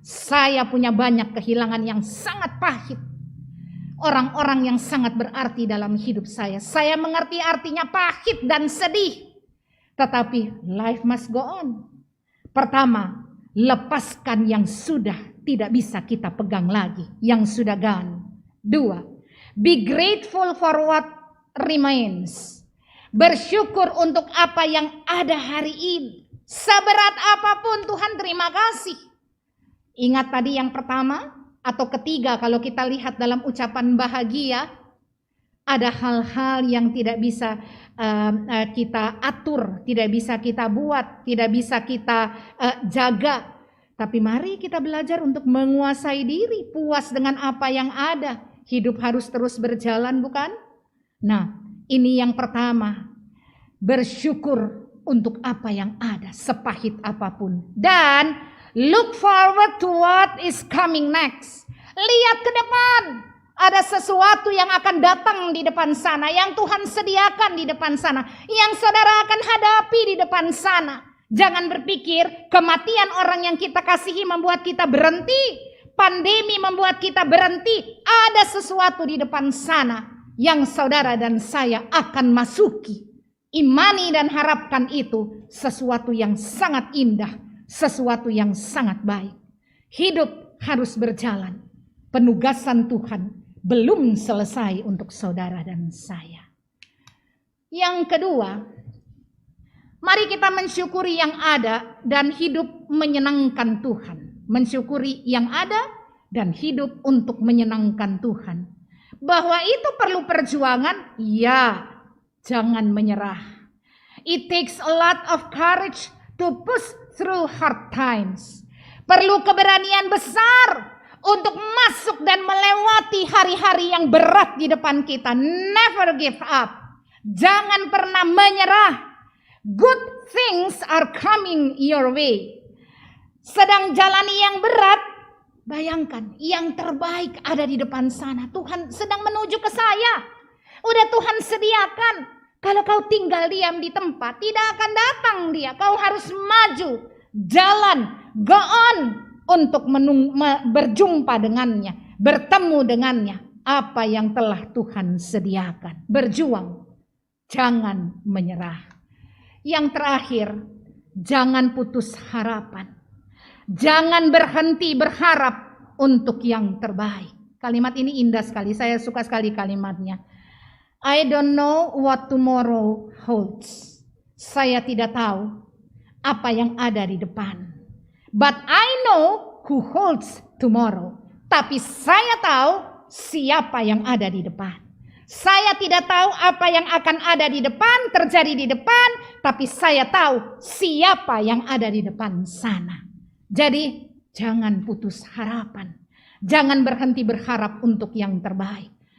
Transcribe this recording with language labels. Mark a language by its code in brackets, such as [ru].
[id] Saya punya banyak kehilangan yang sangat pahit. Orang-orang yang sangat berarti dalam hidup saya. Saya mengerti artinya pahit dan sedih. Tetapi [en] life must go on. [id] Pertama, lepaskan yang sudah tidak bisa kita pegang lagi, yang sudah gone. [en] Dua, be grateful for what remains. [id] Bersyukur untuk apa yang ada hari ini. Seberat apapun Tuhan terima kasih. Ingat tadi yang pertama atau ketiga, kalau kita lihat dalam ucapan bahagia, ada hal-hal yang tidak bisa kita atur, tidak bisa kita buat, tidak bisa kita jaga. Tapi mari kita belajar untuk menguasai diri, puas dengan apa yang ada. Hidup harus terus berjalan, bukan? Nah, ini yang pertama. Bersyukur untuk apa yang ada, sepahit apapun. Dan [en] look forward to what is coming next. [id] Lihat ke depan. Ada sesuatu yang akan datang di depan sana, yang Tuhan sediakan di depan sana, yang saudara akan hadapi di depan sana. Jangan berpikir kematian orang yang kita kasihi membuat kita berhenti. Pandemi membuat kita berhenti. Ada sesuatu di depan sana yang saudara dan saya akan masuki. Imani dan harapkan itu sesuatu yang sangat indah, sesuatu yang sangat baik. Hidup harus berjalan. Penugasan Tuhan belum selesai untuk saudara dan saya. Yang kedua, mari kita mensyukuri yang ada dan hidup menyenangkan Tuhan. Mensyukuri yang ada dan hidup untuk menyenangkan Tuhan. Bahwa itu perlu perjuangan, ya, jangan menyerah. [en] It takes a lot of courage to push through hard times. [id] Perlu keberanian besar untuk masuk dan melewati hari-hari yang berat di depan kita. [en] Never give up. [id] Jangan pernah menyerah. [en] Good things are coming your way. [id] Sedang jalani yang berat, bayangkan yang terbaik ada di depan sana. Tuhan sedang menuju ke saya. Udah Tuhan sediakan. Kalau kau tinggal diam di tempat, tidak akan datang dia. Kau harus maju, jalan, [en] go on. [id] Untuk berjumpa dengannya, bertemu dengannya, apa yang telah Tuhan sediakan. Berjuang, jangan menyerah. Yang terakhir, jangan putus harapan. Jangan berhenti berharap untuk yang terbaik. Kalimat ini indah sekali, saya suka sekali kalimatnya. [en] I don't know what tomorrow holds. [id] Saya tidak tahu apa yang ada di depan. [en] But I know who holds tomorrow. [id] Tapi saya tahu siapa yang ada di depan. Saya tidak tahu apa yang akan ada di depan, terjadi di depan. Tapi saya tahu siapa yang ada di depan sana. Jadi jangan putus harapan. Jangan berhenti berharap untuk yang terbaik.